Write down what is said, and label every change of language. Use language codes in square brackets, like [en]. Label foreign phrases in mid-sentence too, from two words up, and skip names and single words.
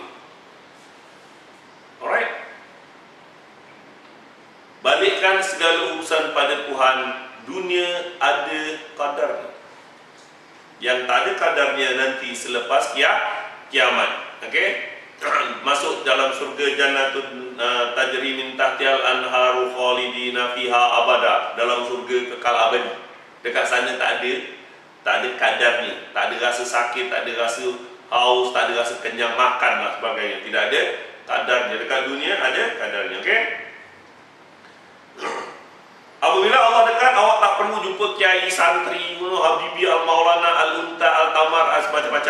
[ms] Alright? Balikkan segala urusan pada Tuhan. Dunia ada kadarnya. Yang tak ada kadarnya nanti selepas kiamat. Okey? Masuk dalam surga [ar] جنات تجري من تحتها الأنهار خالدين فيها أبدا. [ms] Dalam surga kekal abadi. Dekat sana tak ada kadarnya. Tak ada rasa sakit, tak ada rasa haus, tak ada rasa kenyang makan dan sebagainya. Tidak ada kadarnya. Dekat dunia ada kadarnya. Okey? Apabila Allah dekat, awak tak perlu jumpa kiai, santri, Habibi, Al-Maulana, Al-Unta, Al-Tamar, macam-macam.